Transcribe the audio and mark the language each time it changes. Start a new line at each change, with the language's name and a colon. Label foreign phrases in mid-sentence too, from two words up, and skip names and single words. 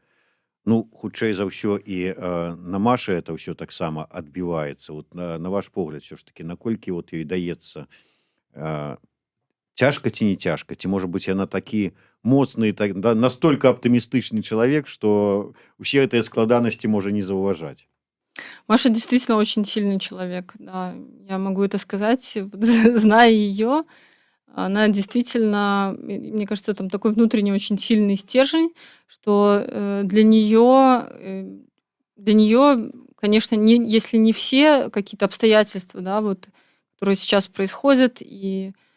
Belarusian: Ну, хутчэй за ўсё і на Машы это ўсё таксама адбіваецца. Вот на ваш погляд,
Russian: все ж таки,
Belarusian: наколькі вот ёй даецца цяжка ці не цяжка? Ці можа быць яна такі моцны, настолько аптымістычны чалавек, што ўсе гэтыя складанасці можа не заўважаць?
Russian: Маша действительно очень сильный человек, да, я могу это сказать, вот, зная ее. Она действительно, мне кажется, там такой внутренний очень сильный стержень, что для нее, конечно, если не все какие-то обстоятельства, да, вот, которые сейчас происходят, и